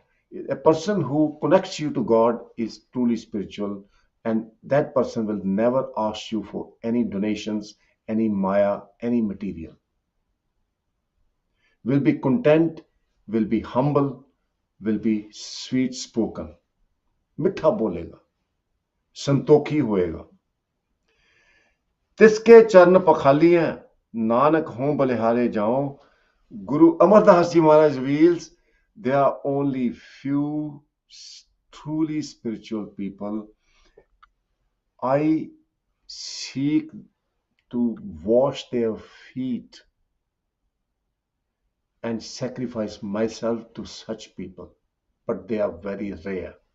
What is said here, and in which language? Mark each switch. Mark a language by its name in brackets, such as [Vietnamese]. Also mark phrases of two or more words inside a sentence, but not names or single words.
[English] A person who connects you to God is truly spiritual, and that person will never ask you for any donations, any maya, any material. Will be content, will be humble, will be sweet spoken. [Punjabi] ਮਿੱਠਾ ਬੋਲੇਗਾ, ਸੰਤੋਖੀ ਹੋਏਗਾ. ਤਿਸ ਕੇ ਚਰਣ ਪਖਾਲੀਆਂ, ਨਾਨਕ ਹੋਂ ਬਲਿਹਾਰੇ ਜਾਓ. [English] Guru Amardas Ji Maharaj reveals there are only few truly spiritual people. I seek to wash their feet and sacrifice myself to such people, but they are very rare.